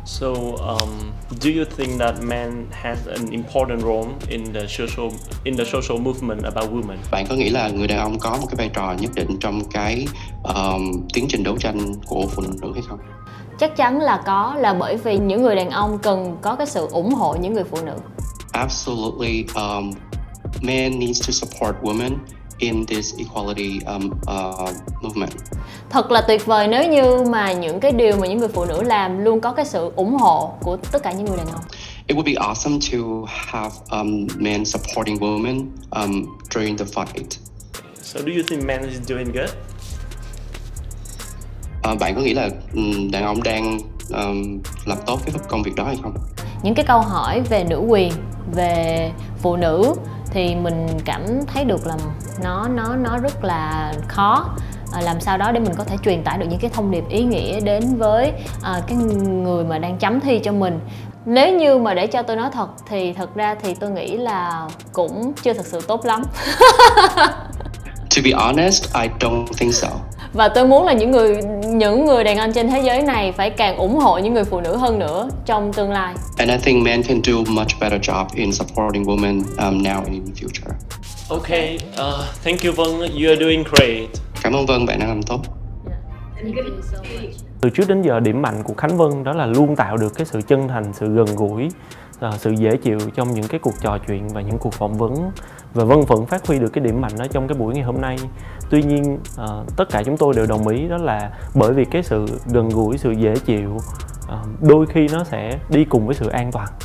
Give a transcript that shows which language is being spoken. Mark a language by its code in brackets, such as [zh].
[en] So, do you think that men has an important role in the social movement about women? [vi] Bạn có nghĩ là người đàn ông có một cái vai trò nhất định trong cái tiến trình đấu tranh của phụ nữ hay không? Chắc chắn là có, là bởi vì những người đàn ông cần có cái sự ủng hộ những người phụ nữ. [en] Absolutely, men needs to support women in this equality movement. [vi] Thật là tuyệt vời nếu như mà những cái điều mà những người phụ nữ làm luôn có cái sự ủng hộ của tất cả những người đàn ông. [en] It would be awesome to have men supporting women during the fight. So do you think men is doing good? [vi] Bạn có nghĩ là đàn ông đang làm tốt cái công việc đó hay không? Những cái câu hỏi về nữ quyền, về phụ nữ thì mình cảm thấy được là nó rất là khó. Làm sao đó để mình có thể truyền tải được những cái thông điệp ý nghĩa đến với cái người mà đang chấm thi cho mình. Nếu như mà để cho tôi nói thật thì thật ra thì tôi nghĩ là cũng chưa thật sự tốt lắm. [en] To be honest, I don't think so. [vi] Và tôi muốn là những người đàn ông trên thế giới này phải càng ủng hộ những người phụ nữ hơn nữa trong tương lai. [en] And I think men can do much better job in supporting women now and in the future. Okay, thank you Vân, you are doing great. [vi] Cảm ơn Vân, bạn đã làm tốt. Từ trước đến giờ điểm mạnh của Khánh Vân đó là luôn tạo được cái sự chân thành, sự gần gũi, sự dễ chịu trong những cái cuộc trò chuyện và những cuộc phỏng vấn. Và Vân vẫn phát huy được cái điểm mạnh đó trong cái buổi ngày hôm nay. Tuy nhiên tất cả chúng tôi đều đồng ý đó là bởi vì cái sự gần gũi, sự dễ chịu đôi khi nó sẽ đi cùng với sự an toàn.